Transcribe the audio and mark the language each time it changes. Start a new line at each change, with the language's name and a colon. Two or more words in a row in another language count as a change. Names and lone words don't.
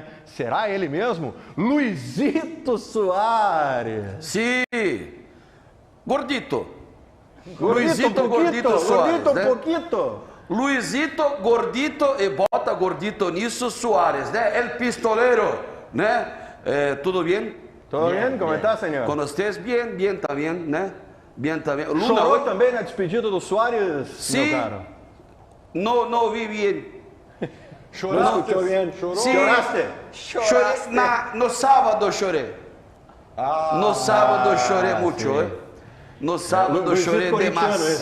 Portuguese: Será ele mesmo? Luizito Soares. Sim, gordito. Luizito Gordito Soares, Gordito, né? pouquito. Luizito Gordito e bota gordito nisso Soares, né? El pistoleiro, né? ¿Tudo bem?
Spanish: ¿Todo bien? ¿Cómo está, senhor?
Portuguese: Com vocês,
Spanish: bien, bien también, né? Bien también. Luna,
Portuguese: Chorou hoy... também na despedida do Soares, Sim. meu caro? Não vi bien. Choraste? Chorou? Sim. Choraste? No sábado chorei. No sábado chorei muito, sim. No sábado chorei demais.